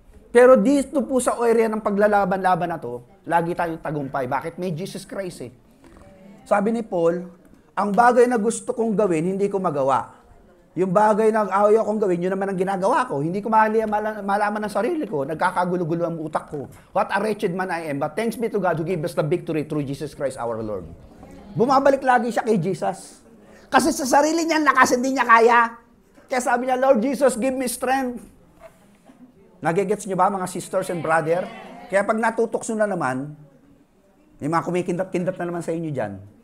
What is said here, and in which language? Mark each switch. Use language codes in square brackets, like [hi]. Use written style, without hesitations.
[tl] Pero dito po sa area ng paglalaban-laban na to, lagi tayong tagumpay. Bakit? May Jesus Christ eh. Sabi ni Paul, ang bagay na gusto kong gawin, hindi ko magawa. Yung bagay na ayaw kong gawin, yun naman ang ginagawa ko. Hindi ko malaman ng sarili ko. Nagkakagulo-gulo ang utak ko. [en] What a wretched man I am. But thanks be to God who gave us the victory through Jesus Christ our Lord. [tl] Bumabalik lagi siya kay Jesus. Kasi sa sarili niya, lakas hindi niya kaya. Kaya sabi niya, Lord Jesus, [en] give me strength. [tl] Nagigets niyo ba mga [en] sisters and brother? [tl] Kaya pag natutokso na naman, may mga kumikindat-kindat na naman sa inyo dyan.